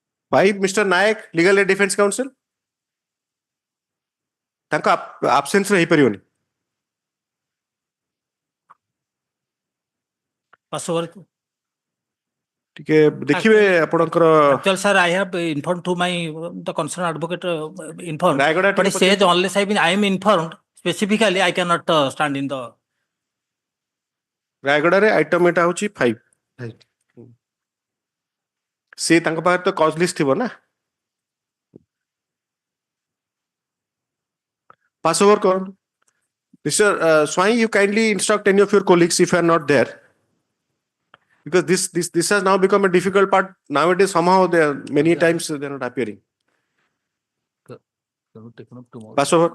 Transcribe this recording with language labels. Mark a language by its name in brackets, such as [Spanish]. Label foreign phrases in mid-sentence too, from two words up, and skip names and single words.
[English] 5, Mr. Nayak, Legal Aid Defense Counsel. [Odia] ତାଙ୍କ absence ରେ ହେଇପାରିବନି. ଟିକେ ଦେଖିବେ ଆପଣଙ୍କର [English] Actually, sir, I have informed to my the concerned advocate informed, [Odia] ରାୟଗଡ଼ା [English] but [Odia] ଟିକେ [English] he says [Odia] ପଚାରିବେ. [English] unless I am informed specifically, I cannot stand in the. [Odia] ରାୟଗଡ଼ାରେ ଆଇଟମ ଏଟା ହଉଛି 5. ସେ ତାଙ୍କ ପାଖରେ ତ [English] cause list [Odia] ଥିବ ନା. [English] pass over [Odia] କରନ୍ତୁ. [English] Mr. Swai, you kindly instruct any of your colleagues if you are not there. Because this has now become a difficult part. Nowadays, somehow they are many times they are not appearing. Taken up tomorrow. Pass over.